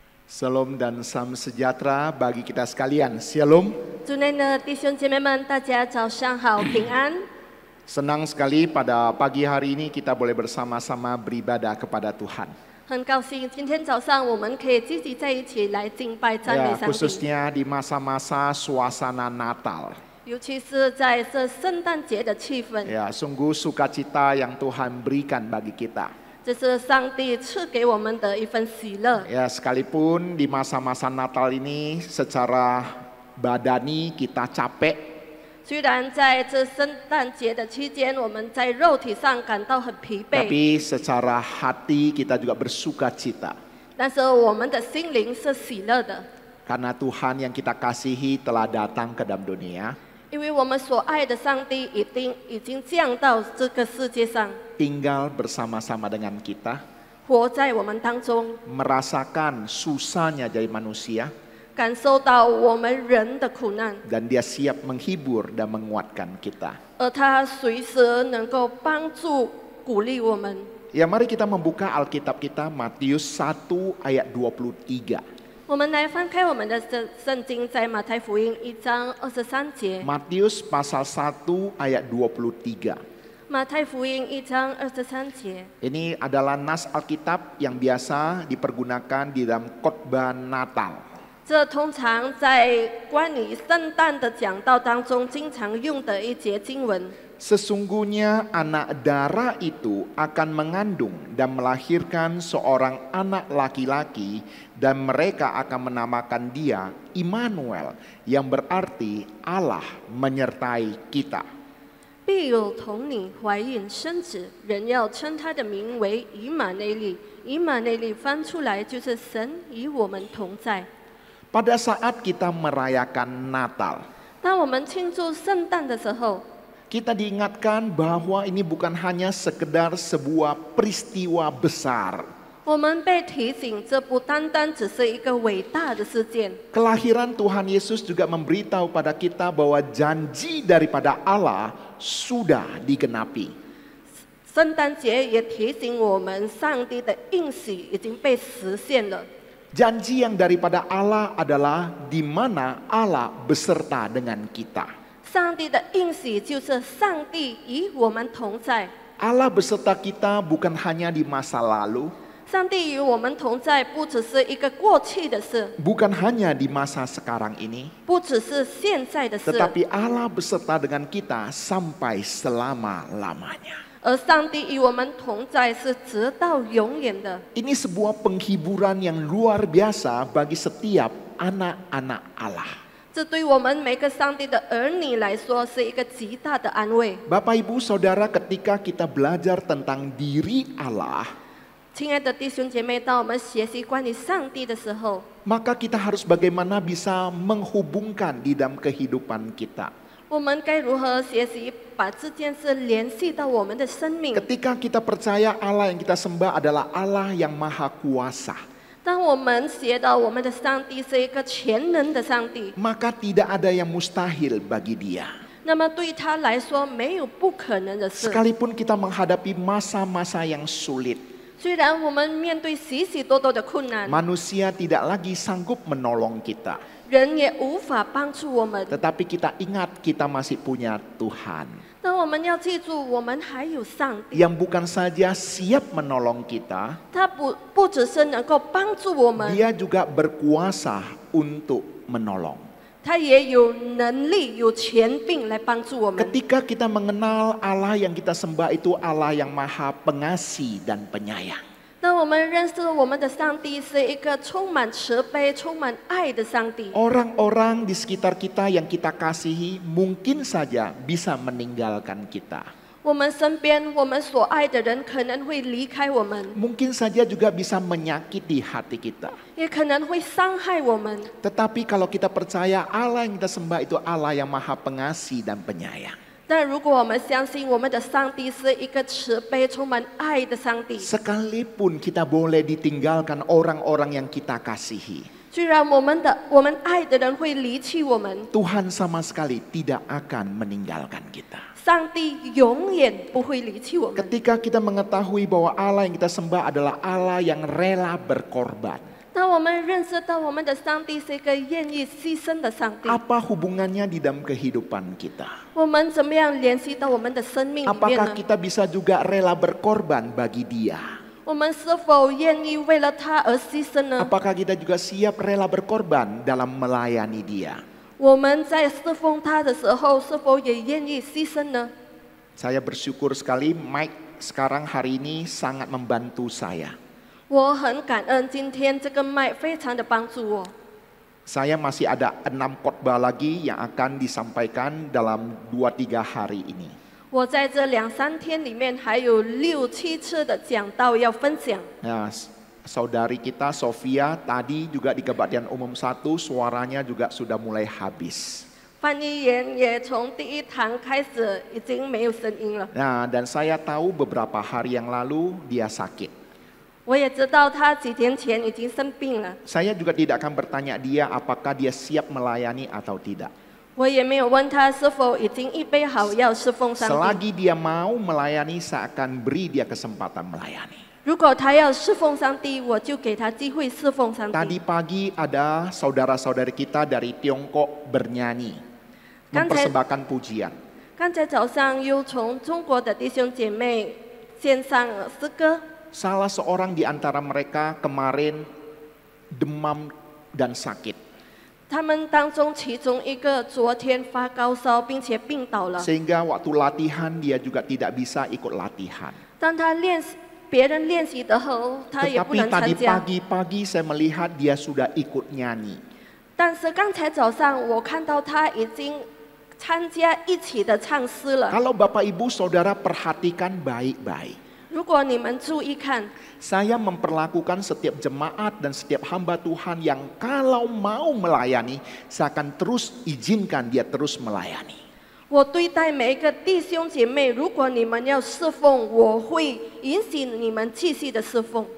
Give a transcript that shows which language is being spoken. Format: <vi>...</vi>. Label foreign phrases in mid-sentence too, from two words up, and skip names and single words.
<id>Shalom dan salam sejahtera bagi kita sekalian. Shalom.</id> <zh>主内的弟兄姐妹们，大家早上好，平安。</zh> <id>Senang sekali pada pagi hari ini kita boleh bersama-sama beribadah kepada Tuhan.</id> <zh>很高兴今天早上我们可以聚集在一起来敬拜赞美</zh> <id>Ya,</id> <zh>上帝，</zh> <id>khususnya di masa-masa suasana Natal.</id> <zh>尤其是在这圣诞节的气氛，</zh> <id>Ya, sungguh sukacita yang Tuhan berikan bagi kita.</id> <zh>这是上帝赐给我们的一份喜乐。</zh> <id>Ya, sekalipun di masa-masa Natal ini secara badani kita capek,</id> <zh>虽然在这圣诞节的期间，我们在肉体上感到很疲惫，</zh> <id>tapi secara hati kita juga bersukacita.</id> <zh>但是我们的心灵是喜乐的，</zh> <id>Karena Tuhan yang kita kasihi telah datang ke dalam dunia,</id> <zh>因为我们所爱的上帝已经降到这个世界上，</zh> <id>tinggal bersama-sama dengan kita,</id> <zh>活在我们当中，</zh> <id>merasakan susahnya jadi manusia,</id> <zh>感受到我们人的苦难，</zh> <id>dan dia siap menghibur dan menguatkan kita.</id> <zh>而他随时能够帮助、鼓励我们。</zh> <id>Ya, mari kita membuka Alkitab kita Matius 1 ayat 23.</id> <zh>我们来翻开我们的圣经，在马太福音1章23节。</zh> <id>Matius pasal 1 ayat 23.</id> <zh>马太福音1章23节，</zh> <id>Ini adalah nas Alkitab yang biasa dipergunakan di dalam khotbah Natal.</id> <zh>这通常在关于圣诞的讲道当中经常用的一节经文。</zh> <id>Sesungguhnya anak darah itu akan mengandung dan melahirkan seorang anak laki-laki dan mereka akan menamakan dia Immanuel yang berarti Allah menyertai kita.</id> <zh>必有童女怀孕生子，人要称他的名为以马内利。以马内利翻出来就是神与我们同在。</zh> <id>Pada saat kita merayakan Natal,</id> <zh>当我们庆祝圣诞的时候，</zh> <id>kita diingatkan bahwa ini bukan hanya sekedar sebuah peristiwa besar.</id> <zh>我们被提醒，这不单单只是一个伟大的事件。</zh> <id>Kelahiran Tuhan Yesus juga memberitahu pada kita bahwa janji daripada Allah sudah digenapi.</id> <zh>圣诞节也提醒我们，上帝的应许已经被实现了。</zh> <id>Janji yang daripada Allah adalah di mana Allah beserta dengan kita.</id> <zh>上帝的应许就是上帝与我们同在。</zh> <id>Allah beserta kita bukan hanya di masa lalu,</id> <zh>上帝与我们同在，不只是一个过去的事，</zh> <id>bukan hanya di masa sekarang ini,</id> <zh>不只是现在的事，</zh> <id>tetapi Allah beserta dengan kita sampai selama-lamanya.</id> <zh>而上帝与我们同在是直到永远的。</zh> <id>Ini sebuah penghiburan yang luar biasa bagi setiap anak-anak Allah.</id> <zh>这对我们每个上帝的儿女来说是一个极大的安慰。</zh> <id>Bapak Ibu Saudara, ketika kita belajar tentang diri Allah,</id> <zh>亲爱的弟兄姐妹，当我们学习关于上帝的时候，</zh> <id>maka kita harus bagaimana bisa menghubungkan di dalam kehidupan kita.</id> <zh>我们该如何学习把这件事联系到我们的生命？</zh> <id>Ketika kita percaya Allah yang kita sembah adalah Allah yang maha kuasa,</id> <zh>当我们学到我们的上帝是一个全能的上帝，</zh> <id>maka tidak ada yang mustahil bagi dia.</id> <zh>那么对他来说没有不可能的事。</zh> <id>Sekalipun kita menghadapi masa-masa yang sulit,</id> <zh>虽然我们面对许许多多的困难，</zh> <id>manusia tidak lagi sanggup menolong kita.</id> <zh>人也无法帮助我们。</zh> <id>Tetapi kita ingat kita masih punya Tuhan</id> <zh>但我们要记住，我们还有上帝，</zh> <id>yang bukan saja siap menolong kita,</id> <zh>他不只是能够帮助我们，</zh> <id>Dia juga berkuasa untuk menolong.</id> <zh>他也有能力、有权柄来帮助我们。</zh> <id>Ketika kita mengenal Allah yang kita sembah itu Allah yang maha pengasih dan penyayang,</id> <zh>当我们认识我们的上帝是一个充满慈悲、充满爱的上帝，</zh> <id>orang-orang di sekitar kita yang kita kasihi mungkin saja bisa meninggalkan kita.</id> <zh>我们身边我们所爱的人可能会离开我们，</zh> <id>Mungkin saja juga bisa menyakiti hati kita.</id> <zh>也可能会伤害我们。</zh> <id>Tetapi kalau kita percaya Allah yang kita sembah itu Allah yang maha pengasih dan penyayang,</id> <zh>但如果我们相信我们的上帝是一个慈悲、充满爱的上帝，</zh> <id>sekalipun kita boleh ditinggalkan orang-orang yang kita kasihi,</id> <zh>虽然我们爱的人会离弃我们，</zh> <id>Tuhan sama sekali tidak akan meninggalkan kita.</id> <zh>上帝永远不会离弃我们。</zh> <id>Ketika kita mengetahui bahwa Allah yang kita sembah adalah Allah yang rela berkorban,</id> <zh>当当我们认识到我们的上帝是一个愿意牺牲的上帝，</zh> <id>Apa hubungannya di dalam kehidupan kita?</id> <zh>我们怎么样联系到我们的生命里面</zh> <id>Apakah</id> <zh>呢？</zh> <id>kita bisa juga rela berkorban bagi dia?</id> <zh>我们是否愿意为了他而牺牲呢？</zh> <id>Apakah kita juga siap rela berkorban dalam melayani dia?</id> <zh>我们在侍奉他的时候，是否也愿意牺牲呢？</zh> <id>Saya bersyukur sekali Mike sekarang hari ini sangat membantu saya.</id> <zh>我很感恩今天这个麦非常的帮助我。</zh> <id>Saya masih ada 6 khotbah lagi yang akan disampaikan dalam 2-3 hari ini.</id> <zh>我在这2-3天里面还有6-7次的讲道要分享。</zh> <id>Nah, saudari kita Sofia tadi juga di kebaktian umum 1 suaranya juga sudah mulai habis.</id> <zh>翻译员也从第1堂开始已经没有声音了。</zh> <id>Nah, dan saya tahu beberapa hari yang lalu dia sakit.</id> <zh>我也知道他几天前已经生病了，</zh> <id>Saya juga tidak akan bertanya dia apakah dia siap melayani atau tidak.</id> <zh>我也没有问他是否已经预备好要侍奉上帝。</zh> <id>Selagi dia mau melayani, saya akan beri dia kesempatan melayani.</id> <zh>如果他要侍奉上帝，我就给他机会侍奉上帝。</zh> <id>Tadi pagi ada saudara-saudari kita dari Tiongkok bernyanyi, mempersembahkan pujian.</id> <zh>刚才早上又从中国的弟兄姐妹献上诗歌，</zh> <id>Salah seorang di antara mereka kemarin demam dan sakit.</id> <zh>他们当中其中一个昨天发高烧，并且病倒了。</zh> <id>Sehingga waktu latihan dia juga tidak bisa ikut latihan.</id> <zh>当他别人练习的后，他也不</zh> <id>Tetapi</id> <zh>能参</zh> <id>tadi</id> <zh>加。</zh> <id>pagi-pagi saya melihat dia sudah ikut nyanyi.</id> <zh>但是刚才早上我看到他已经参加一起的唱诗了。</zh> <id>Kalau Bapak Ibu Saudara perhatikan baik-baik.</id> <zh>如果你们注意看，</zh> <id>Saya memperlakukan setiap jemaat dan setiap hamba Tuhan yang kalau mau melayani, saya akan terus izinkan dia terus melayani.</id> <zh>我对待每一个弟兄姐妹，如果你们要侍奉，我会允许你们继续的侍奉。</zh>